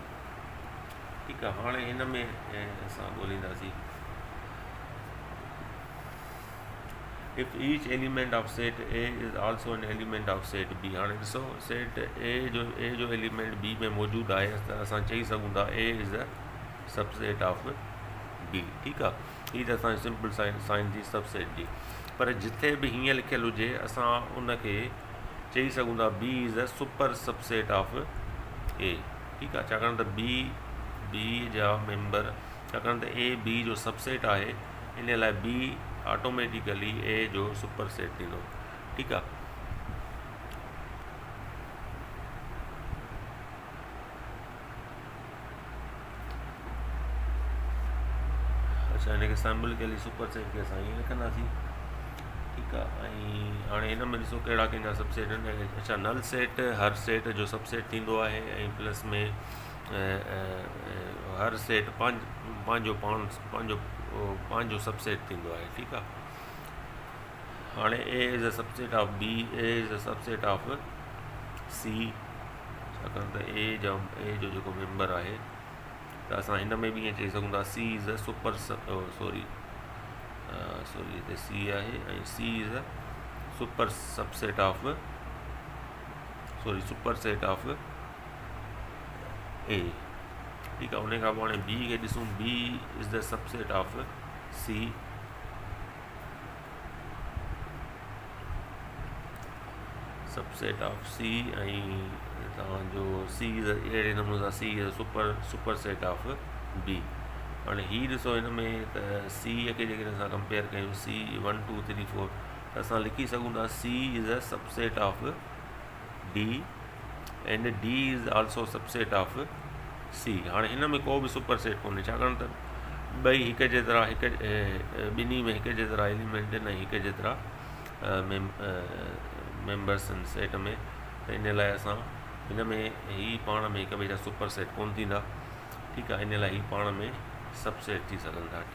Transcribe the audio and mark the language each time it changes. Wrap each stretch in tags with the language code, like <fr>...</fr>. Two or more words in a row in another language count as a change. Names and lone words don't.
<sd>ठीकु आहे, हाणे हिन में असां ॻोल्हींदासीं if each element of set A is also an element of set B। हाणे ॾिसो, सेट ए जो एलिमेंट बी में मौजूदु आहे, त असां चई सघूं था</sd> <en>A is a subset of B.</en> <sd>ठीकु आहे, हीअ त असांजी</sd> <en>simple sign</en> <sd>थी सबसेट जी। पर जिथे बि हीअं लिखियलु हुजे असां उनखे चई सघूं था</sd> <en>B is a super subset of A.</en> <sd>ठीकु आहे, छाकाणि त बी जा मेंबर, छाकाणि त ए बी जो सबसेट आहे, इन लाइ बी ऑटोमेटिकली ए जो</sd> <en>super set</en> <sd>थींदो। ठीकु आहे, अच्छा, हिनखे सिंबॉलिकली</sd> <en>super set</en> <sd>खे असां ईअं लिखंदासीं। ठीकु आहे, ऐं हाणे हिन में ॾिसो कहिड़ा कंहिंजा सबसेट आहिनि। अच्छा,</sd> <en>null set</en> <sd>हर सेट जो सबसेट थींदो आहे, ऐं प्लस में हर सेट पंहिंजो सबसेट थींदो आहे। ठीकु आहे, हाणे</sd> <en>A is a subset of B, A is a subset of C,</en> <sd>छाकाणि त ए जो जेको मेंबर आहे, त असां हिन में बि ईअं चई सघूं था</sd> <en>C is a super sorry</en> <sd>हिते सी आहे, ऐं</sd> <en>C is a super subset of super set of A.</en> <sd>ठीकु आहे, उन खां पोइ हाणे बी खे ॾिसूं,</sd> <en>B is the subset of C. subset of C,</en> <sd>ऐं तव्हांजो</sd> <en>C is</en> <sd>अहिड़े नमूने सां</sd> <en>C is super set of B.</en> <sd>हाणे हीअ ॾिसो, हिन में त सीअ खे जेकॾहिं असां कंपेयर कयूं, सी 1, 2, 3, 4, त असां लिखी सघूं था</sd> <en>C is a subset of D and D is also subset of C.</en> <sd>हाणे हिन में को बि</sd> <en>super set</en> <sd>कोन्हे, छाकाणि त ॿई हिकु जेतिरा, ॿिन्ही में हिकु जेतिरा एलिमेंट आहिनि ऐं हिकु जेतिरा मेंबर्स आहिनि सेट में। त इन लाइ असां हिन में ही पाण में हिक ॿिए जा</sd> <en>super set</en> <sd>कोन थींदा। ठीकु आहे, इन लाइ ही पाण में सबसेट थी सघनि था।</sd>